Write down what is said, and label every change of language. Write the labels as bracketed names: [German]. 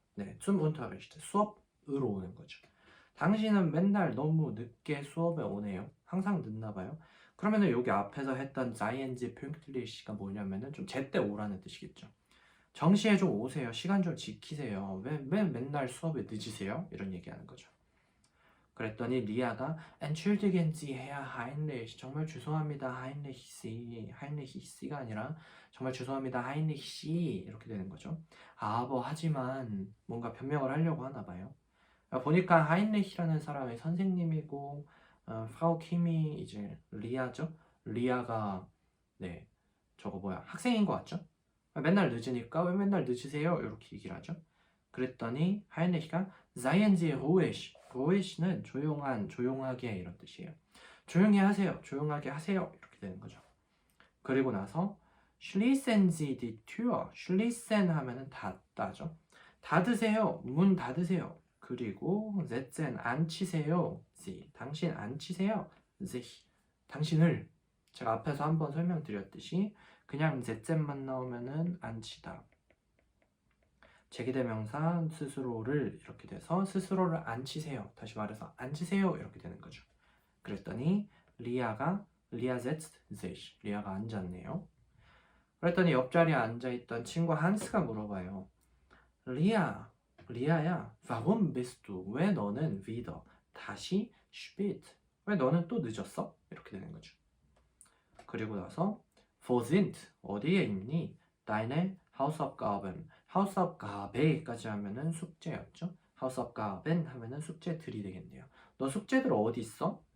[Korean] 네, [German] zum Unterricht [Korean] 수업으로 오는 거죠. 당신은 맨날 너무 늦게 수업에 오네요. 항상 늦나 봐요. 그러면은 여기 앞에서 했던 [German] seien Sie pünktlich [Korean] 가 뭐냐면은 좀 제때 오라는 뜻이겠죠. 정시에 좀 오세요. 시간 좀 지키세요. 왜 맨날 수업에 늦으세요? 이런 얘기하는 거죠. 그랬더니 리아가 [German] Entschuldigen Sie, Herr Heinrich. [Korean] 정말 죄송합니다, 하인리히 씨. 하인리히 씨가 아니라 정말 죄송합니다, 하인리히 씨. 이렇게 되는 거죠. 뭐 하지만 뭔가 변명을 하려고 하나 봐요. 보니까 하인리히라는 사람의 선생님이고 프라우 킴이 이제 리아죠. 리아가 네 저거 뭐야 학생인 것 같죠? 맨날 늦으니까 왜 맨날 늦으세요? 이렇게 얘기를 하죠. 그랬더니 하인리히가 [German] Seien Sie ruhig. [Korean] ruhig는 조용한, 조용하게 이런 뜻이에요. 조용히 하세요. 조용하게 하세요. 이렇게 되는 거죠. 그리고 나서 [German] Schließen Sie die Tür. [Korean] Schließen 하면은 닫다죠. 닫으세요. 문 닫으세요. 그리고 setzen 앉히세요. Sie 당신 앉히세요. sich 당신을 제가 앞에서 한번 설명드렸듯이 그냥 setzen만 나오면은 앉히다. 제기대명사 스스로를 이렇게 돼서 스스로를 앉히세요. 다시 말해서 앉으세요. 이렇게 되는 거죠. 그랬더니 리아가 [German] setzt sich [Korean] 리아가 앉았네요. 그랬더니 옆자리에 앉아있던 친구 한스가 물어봐요. 리아야, [German] warum bist du? [Korean] 왜 너는 wieder 다시 spät? 왜 너는 또 늦었어? 이렇게 되는 거죠. 그리고 나서 [German] wo sind [Korean] 어디에 있니? [German] deine Hausaufgaben [Korean] Hausaufgaben까지 하면은 숙제였죠. Hausaufgaben 하면은 숙제들이 되겠네요. 너 숙제들 어디 있어?